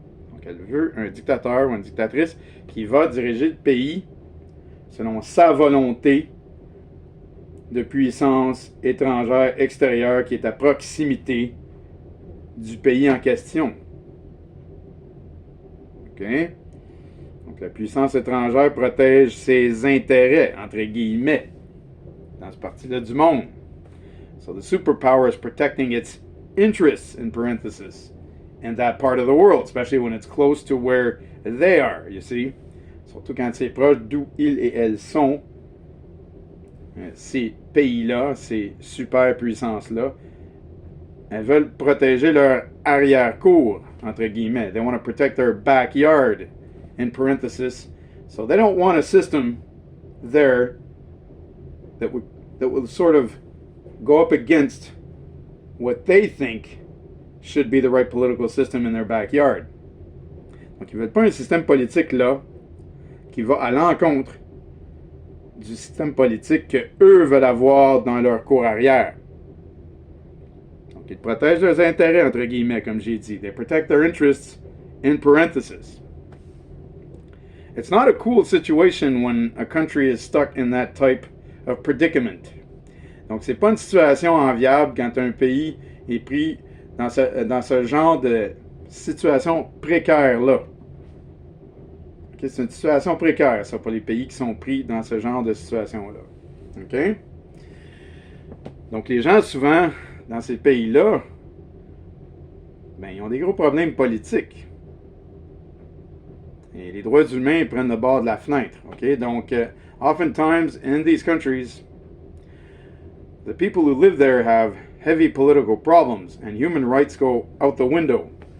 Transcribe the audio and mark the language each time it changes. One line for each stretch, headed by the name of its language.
French: Donc elle veut un dictateur ou une dictatrice qui va diriger le pays selon sa volonté de puissance étrangère extérieure qui est à proximité du pays en question. OK? Donc la puissance étrangère protège ses intérêts, entre guillemets, dans cette partie-là du monde.
English: So the superpower is protecting its interests, in parenthesis, in that part of the world, especially when it's close to where they are, you see?
French: Surtout quand c'est proche d'où ils et elles sont, ces pays-là, ces superpuissances-là, elles veulent protéger leur arrière-cour, entre guillemets.
English: They want to protect their backyard, in parenthesis. So they don't want a system there that will sort of go up against what they think should be the right political system in their backyard.
French: Donc, ils ne veulent pas un système politique là qui va à l'encontre du système politique qu'eux veulent avoir dans leur cour arrière. Donc, ils protègent leurs intérêts, entre guillemets, comme j'ai dit.
English: They protect their interests, in parenthesis. It's not a cool situation when a country is stuck in that type of predicament.
French: Donc, c'est pas une situation enviable quand un pays est pris dans ce genre de situation précaire-là. Okay, c'est une situation précaire, ça, pour les pays qui sont pris dans ce genre de situation-là. OK? Donc, les gens, souvent, dans ces pays-là, ben, ils ont des gros problèmes politiques. Et les droits humains prennent le bord de la fenêtre. OK? Donc,
English: oftentimes, in these countries, the people who live there have heavy political problems, and human rights go out the window.